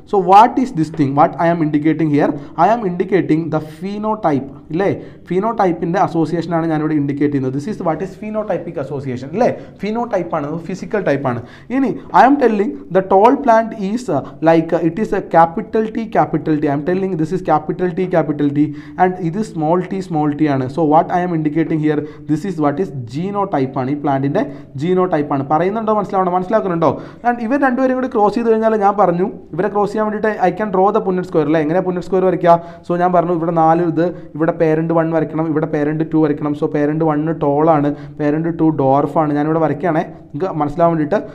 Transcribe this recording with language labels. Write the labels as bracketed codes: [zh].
[en] So what is this thing? What I am indicating here? I am indicating the phenotype. ഇല്ലേ? [ml] ഫീനോടൈപ്പിൻ്റെ അസോസിയേഷനാണ് ഞാനിവിടെ indicate ചെയ്യുന്നത്. [en] This is what is phenotypic association. [ml] അല്ലേ? ഫീനോടൈപ്പാണ്, physical ടൈപ്പാണ്. ഇനി [en] I am telling the tall plant is like it is a capital T. I am telling indicating this is capital T and it is small t ആണ്. So what I am indicating here, this is what is genotype ആണ്. [ml] ഈ പ്ലാന്റിന്റെ genotype ആണ്. പറയുന്നുണ്ടോ, മനസ്സിലാക്കുന്നുണ്ടോ? And ഇവർ രണ്ടുപേരും കൂടി cross ചെയ്ത് കഴിഞ്ഞാൽ ഞാൻ പറഞ്ഞു ഇവരെ ക്രോസ് ചെയ്യാൻ വേണ്ടിയിട്ട് [en] I can draw the Punnett square [ml] അല്ലേ. എങ്ങനെ പുന്നറ്റ് സ്ക്വയർ വരയ്ക്കുക? സോ ഞാൻ പറഞ്ഞു ഇവിടെ 4 ഇത്, ഇവിടെ പേരന്റ് 1 വരയ്ക്കണം, ഇവിടെ പേരന്റ് 2 വരയ്ക്കണം. So parent 1 ടോളാണ്, parent 2 ഡോർഫാണ്. ഞാനിവിടെ വരയ്ക്കുകയാണേ നിങ്ങൾക്ക് മനസ്സിലാവാൻ വേണ്ടിയിട്ട്.